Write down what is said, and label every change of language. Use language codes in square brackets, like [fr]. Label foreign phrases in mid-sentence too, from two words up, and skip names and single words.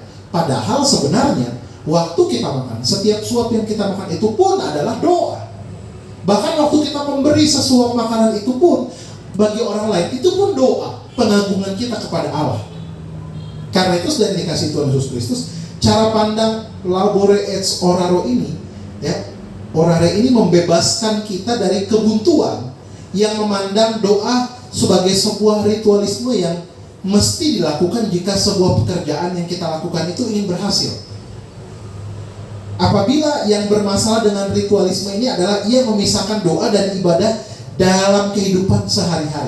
[id] Padahal sebenarnya waktu kita makan, setiap suap yang kita makan itu pun adalah doa. Bahkan waktu kita memberi sesuap makanan itu pun bagi orang lain itu pun doa, pengagungan kita kepada Allah. Karena itu sudah dikasih Tuhan Yesus Kristus, cara pandang [la] labore et oraro [id] ini, ya, orare ini membebaskan kita dari kebuntuan yang memandang doa sebagai sebuah ritualisme yang mesti dilakukan jika sebuah pekerjaan yang kita lakukan itu ingin berhasil. Apabila yang bermasalah dengan ritualisme ini adalah ia memisahkan doa dan ibadah dalam kehidupan sehari-hari.